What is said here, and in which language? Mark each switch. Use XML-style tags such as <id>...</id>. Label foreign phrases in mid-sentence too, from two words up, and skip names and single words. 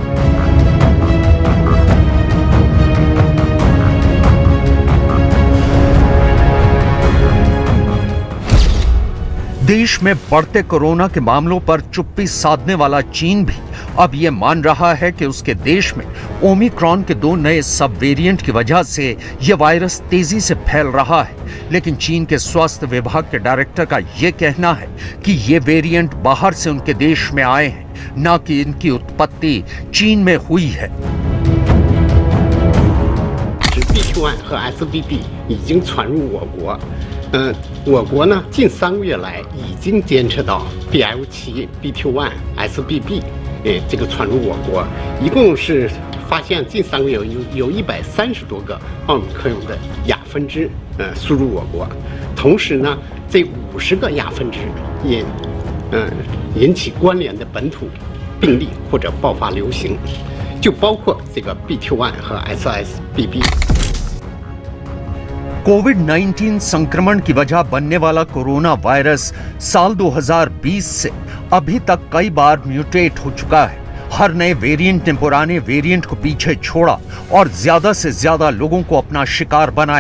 <hi>देश में बढ़ते कोरोना के मामलों पर चुप्पी साधने वाला चीन भी अब यह मान रहा है कि उसके देश में ओमिक्रॉन के 2 नए</hi> <en>sub variant</en> <hi>की वजह से यह वायरस तेजी से फैल रहा है। लेकिन चीन के स्वास्थ्य विभाग के डायरेक्टर का यह कहना है कि ये वेरिएंट बाहर से उनके देश में आए हैं, न कि इनकी उत्पत्ति चीन में हुई है।</hi> <zh>BQ.1 和 SBB 已经传入我国。我国呢近3个月来已经监测到 BL7、BQ.1、SBB 这个传入我国，一共是发现近3个月有130多个奥密克戎的亚分支输入我国，同时呢这50个亚分支引起关联的本土病例或者爆发流行，就包括这个 BQ.1 和 SSBB。</zh> <hi>कोविड-19 संक्रमण की वजह बनने वाला कोरोना वायरस साल 2020 से अभी तक कई बार म्यूटेट हो चुका है। हर नए वेरिएंट ने पुराने वेरिएंट को पीछे छोड़ा और ज्यादा से ज्यादा लोगों को अपना शिकार बनाया।</hi>